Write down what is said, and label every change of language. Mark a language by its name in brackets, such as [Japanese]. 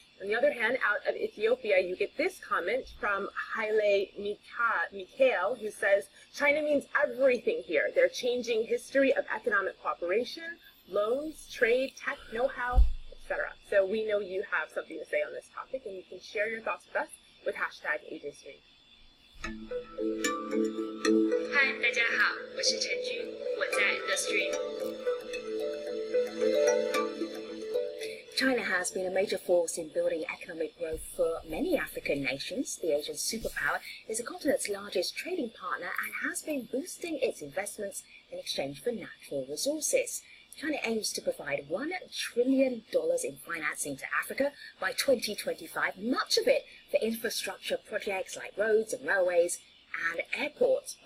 [English] On the other hand, out of Ethiopia, you get this comment from Haile Mikhail, who says, China means everything here. They're changing history of economic cooperation, loans, trade, tech, know-how, etc. So we know you have something to say on this topic, and you can share your thoughts with us with hashtag AJStream. [Chinese] 嗨，大家好，我是陈君，我在 The Stream。 [English] China has been a major force in building economic growth for many African nations. The Asian superpower is the continent's largest trading partner and has been boosting its investments in exchange for natural resources. China aims to provide $1 trillion in financing to Africa by 2025, much of it for infrastructure projects like roads and railways and airports.